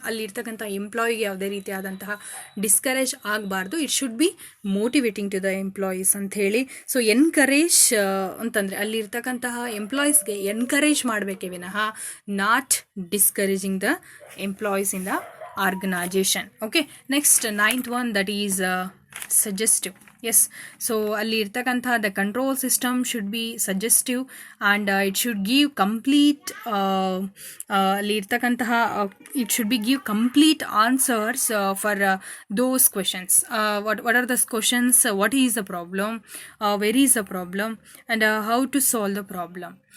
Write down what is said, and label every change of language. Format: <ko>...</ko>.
<kn>ಅಲ್ಲಿ ಇರ್ತಕ್ಕಂಥ ಎಂಪ್ಲಾಯಿಗೆ ಯಾವುದೇ ರೀತಿಯಾದಂತಹ ಡಿಸ್ಕರೇಜ್ ಆಗಬಾರ್ದು.</kn> <en>It should be motivating to the employees ಅಂಥೇಳಿ.</en> <kn>ಸೊ ಎನ್ಕರೇಜ್ ಅಂತಂದರೆ ಅಲ್ಲಿ ಇರ್ತಕ್ಕಂತಹ ಎಂಪ್ಲಾಯೀಸ್ಗೆ ಎನ್ಕರೇಜ್ ಮಾಡಬೇಕೇ ವಿನಃ</kn> <en>Not discouraging the employees in the organisation. Okay, next 9th one, that is suggestive. Yes, so</en> <kn>ಅಲ್ಲಿ ಇರ್ತಕ್ಕಂಥ</kn> <en>the control system should be suggestive and it should give complete</en> <kn>ಅಲ್ಲಿ ಇರ್ತಕ್ಕಂತಹ</kn> <en>It should be give complete answers for those questions. What are the questions, what is the problem, where is the problem and how to solve the problem.</en>